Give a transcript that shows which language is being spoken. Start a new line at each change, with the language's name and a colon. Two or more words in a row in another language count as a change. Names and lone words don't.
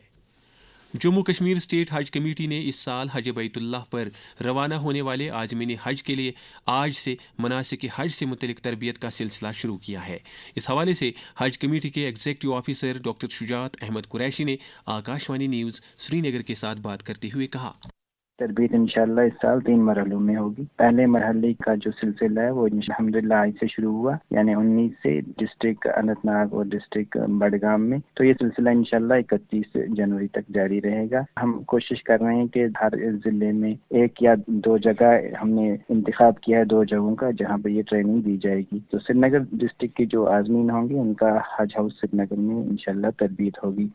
Urdu: جموں کشمیر اسٹیٹ حج کمیٹی نے اس سال حج بیت اللہ پر روانہ ہونے والے عازمین حج کے لیے آج سے مناسک حج سے متعلق تربیت کا سلسلہ شروع کیا ہے۔ اس حوالے سے حج کمیٹی کے
English: executive officer
Urdu: ڈاکٹر شجاعت احمد قریشی نے آکاشوانی نیوز سری نگر کے ساتھ بات کرتے ہوئے کہا، تربیت انشاءاللہ اس سال 3 مرحلوں میں ہوگی۔ پہلے مرحلے کا جو سلسلہ ہے وہ الحمدللہ آج سے شروع ہوا، یعنی 19 سے ڈسٹرکٹ اننت ناگ اور ڈسٹرکٹ بڈگام میں، تو یہ سلسلہ انشاءاللہ 31 جنوری تک جاری رہے گا۔ ہم کوشش کر رہے ہیں کہ ہر ضلع میں 1 یا 2 جگہ ہم نے انتخاب کیا ہے، 2 جگہوں کا جہاں پہ یہ ٹریننگ دی جائے گی۔ تو سری نگر ڈسٹرکٹ کے جو عازمین ہوں گے ان کا حج ہاؤس سری نگر میں انشاءاللہ تربیت ہوگی۔